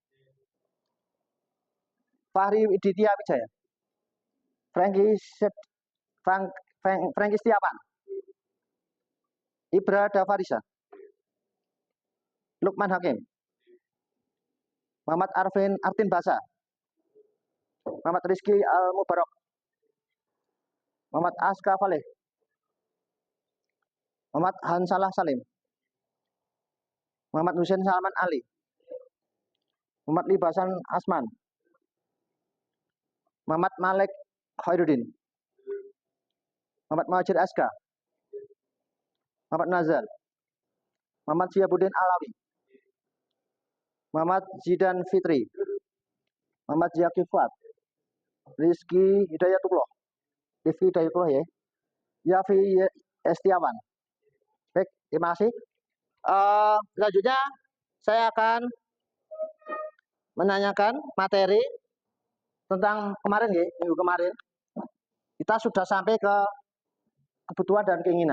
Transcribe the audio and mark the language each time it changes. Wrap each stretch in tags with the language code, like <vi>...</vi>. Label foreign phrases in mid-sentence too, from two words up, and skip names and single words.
<id>Fahri Widitya Wijaya, Franky Setiawan, Ibra Dafarisa, Lukman Hakim, Muhammad Artin Basa, Muhammad Rizky Al Mubarak, Muhammad Aska Faleh, Muhammad Hansalah Salim, Muhammad Husain Salman Ali, Muhammad Libasan Asman, Muhammad Malik Khairuddin, Muhammad Muhajir Aska, Muhammad Nazar, Muhammad Syiabuddin Alawi, Muhammad Zidan Fitri, Muhammad Ziyaki Fuad, Rizky Hidayatullah, Rizky Hidayatullah ya, Yafi Estiawan. Baik, terima kasih. Selanjutnya saya akan menanyakan materi tentang kemarin ya, minggu kemarin kita sudah sampai ke kebutuhan dan keinginan.</id>